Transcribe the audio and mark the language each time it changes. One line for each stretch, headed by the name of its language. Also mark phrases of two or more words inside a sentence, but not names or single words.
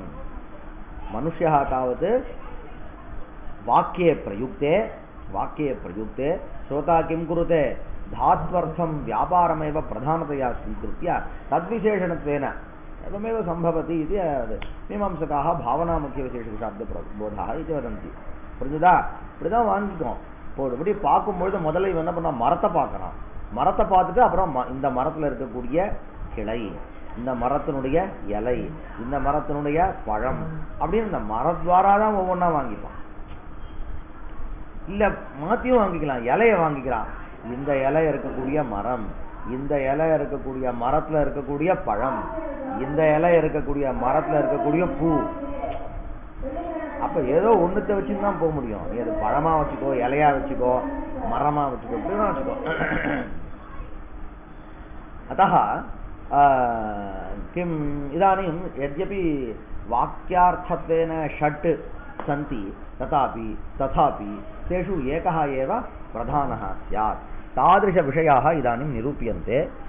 Sanskrit: मनुष्यः तावत् वाक्ये प्रयुक्ते श्रोता किं कुरुते धात्वर्थं व्यापारमेव प्रधानतया स्वीकृत्य तद्विशेषणत्वेन एवमेव सम्भवति इति मीमांसकाः भावनामुख्यविशेषशाब्दबोधः इति वदन्ति
Tamil: இப்படிதான் வாங்கிக்கும் இப்படி பார்க்கும்பொழுது முதல்ல இவன் என்ன பண்ணா மரத்தை பார்க்கறான் மரத்தை பார்த்துட்டு அப்புறம் இந்த மரத்தில் இருக்கக்கூடிய கிளை இந்த மரத்தினுடைய இலை இந்த மரத்தினுடைய பழம் அப்படின்னு இந்த மரத்வாரா தான் ஒவ்வொன்றா வாங்கிப்பான் இல்ல மாத்தியும் வாங்கிக்கலாம் இலையை வாங்கிக்கிறான் இந்த இலை இருக்கக்கூடிய மரம் இந்த இலை இருக்கக்கூடிய மரத்துல இருக்கக்கூடிய பழம் இந்த இலை இருக்கக்கூடிய மரத்துல இருக்கக்கூடிய பூ அப்ப ஏதோ ஒண்ணுத்தை வச்சுன்னு தான் போக முடியும் நீ அது பழமா வச்சுக்கோ இலையா வச்சுக்கோ மரமா வச்சுக்கோ இப்படிதான் வச்சுக்கோ
Sanskrit: अतः किम् इदानीं यद्यपि वाक्यार्थत्वेन षट् सन्ति तथापि तेषु एकः एव प्रधानः स्यात् तादृशविषयाः इदानीं निरूप्यन्ते